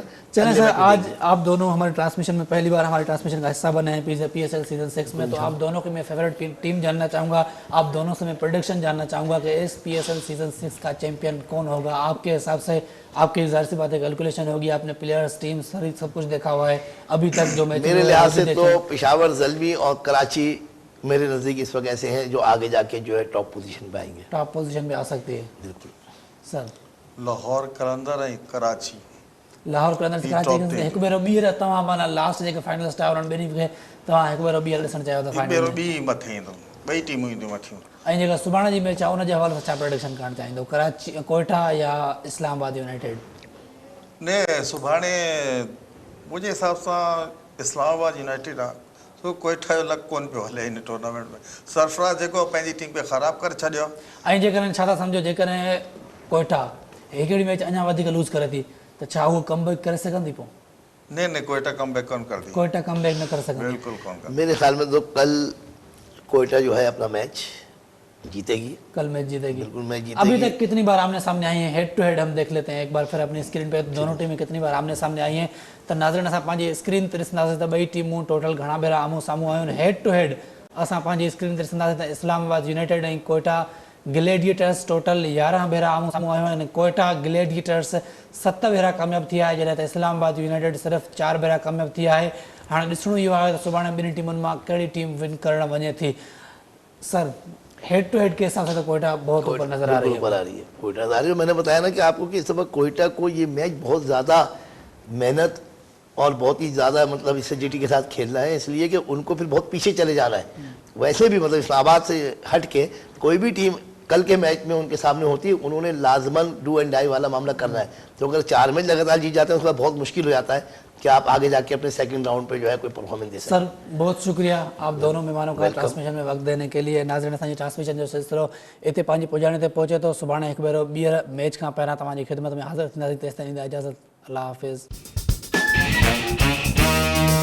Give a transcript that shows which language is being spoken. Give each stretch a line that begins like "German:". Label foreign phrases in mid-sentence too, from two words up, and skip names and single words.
Urdu: چلیں سر، آج آپ دونوں ہمارے ٹرانسمیشن میں پہلی بار ہمارے ٹرانسمیشن کا حصہ بنے ہیں PSL سیزن 6 میں، تو آپ دونوں کی میں
English: favourite team
Urdu: جاننا چاہوں گا، آپ دونوں سے میں پریڈکشن جاننا چاہوں گا کہ اس PSL سیزن 6 کا چیمپئن کون ہوگا آپ کے حساب سے. آپ کی ظاہر سی بات ہے کیلکولیشن ہوگی، آپ نے
English: players team
Urdu: سب کچھ دیکھا ہوا ہے ابھی تک جو میچ میرے لحاظ سے تو پشاور، زلمی اور کراچی میرے نزدیک اس وقت ایسے ہیں جو آگے جا کے جو ہے
English: top position
Urdu: پہ آئیں گے,
English: top position
Urdu: میں آ سکتی ہے. बिल्कुल सर
Sindhi: लाहौर कलंदर ऐं कराची लाहौर कलंदर से कराची के हिकु भेरो ॿीहर तव्हां माना लास्ट जेके फाइनलिस्ट आया उन्हनि ॿिन्ही खे तव्हां हिकु भेरो ॿीहर ॾिसणु चाहियो था फाइनल भेरो ॿी मथे ईंदो, ॿई टीमूं ईंदियूं मथियूं। ऐं जेका सुभाणे जी मैच आहे उनजे हवाले सां छा प्रेडिक्शन करणु चाहींदो, कराची कोयटा या इस्लामाबाद यूनाइटेड? ने सुभाणे मुंहिंजे हिसाब सां इस्लामाबाद यूनाइटेड आहे, सो कोयटा जो लक कोन पियो हले हिन टूर्नामेंट में, सरफराज़ जेको पंहिंजी टीम खे ख़राबु करे छॾियो। ऐं जेकॾहिं छा था सम्झो जेकॾहिं कोयटा हिकिड़ी मैच अञा वधीक लूज़ करे थी त छा उहो कमबैक करे सघंदी? पोइ ने कोयटा कमबैक कोन करदी, कोयटा कमबैक न करे सघंदी बिल्कुल कोन करदी।
Urdu: میرے خیال میں تو کل کوئٹہ جو ہے اپنا میچ جیتے گی, کل میچ جیتے گی. بالکل میچ جیتے گی. ابھی تک کتنی بار آمنے سامنے آئی ہیں,
English: head to head
Urdu: ہم دیکھ لیتے ہیں ایک بار پھر اپنی اسکرین پہ دونوں ٹیمیں کتنی بار آمنے سامنے آئی ہیں,
Sindhi: तो नाज़रीन असां पंहिंजी स्क्रीन ते ॾिसंदासीं त ॿई टीमूं टोटल घणा भेरा आम्हूं साम्हूं आयूं आहिनि।
English: head to head
Sindhi: असां पंहिंजी स्क्रीन ते ॾिसंदासीं त इस्लामाबाद यूनाइटेड ऐं कोयटा ग्लेडिएटर्स टोटल 11 भेरा आम्हूं साम्हूं आयूं आहिनि। कोयटा ग्लेडिएटर्स 7 भेरा कामयाबु थी आहे, जॾहिं त इस्लामाबाद यूनाइटेड सिर्फ़ु 4 भेरा कामयाबु थी आहे। हाणे ॾिसणो इहो आहे त सुभाणे ॿिन्ही टीमुनि मां कहिड़ी टीम विन करणु वञे थी।
Urdu: सर
English: head to head
Urdu: کے حساب سے تو کوئٹہ بہت اوپر نظر آ رہی ہے. اوپر آ رہی ہے کوئٹہ نظر آ رہی ہے۔ میں نے بتایا نا کہ آپ کو کہ اس سمے کوئٹہ کو یہ میچ بہت زیادہ محنت اور بہت ہی زیادہ مطلب اسٹریٹیجی کے ساتھ کھیلنا ہے، اس لیے کہ ان کو پھر بہت پیچھے چلے جانا ہے. ویسے بھی مطلب اسلام آباد سے ہٹ کے کوئی بھی ٹیم کل کے میچ میں ان کے سامنے ہوتی ہے، انہوں نے لازماً
English: do and die
Urdu: والا معاملہ کرنا ہے. تو اگر 4 میچ لگاتار جیت جاتے ہیں اس کے بعد بہت مشکل ہو جاتا ہے کہ آپ آگے جا کے اپنے
English: second round
Urdu: پہ جو ہے کوئی پرفارمنس دے سکیں. سر بہت شکریہ آپ دونوں مہمانوں کا ٹرانسمیشن میں وقت دینے کے لیے.
Sindhi: नाज़रीन असांजी ट्रांसमिशन जो सिलसिलो इतने पंहिंजी पुॼाणे ते पहुचे तो सुभाणे हिकु भेरो ॿीहर मैच खां पहिरियां तव्हांजी ख़िदमत में हाज़िर थींदासीं। तेसिताईं ॾींदा इजाज़त। अल्लाह हाफ़िज़।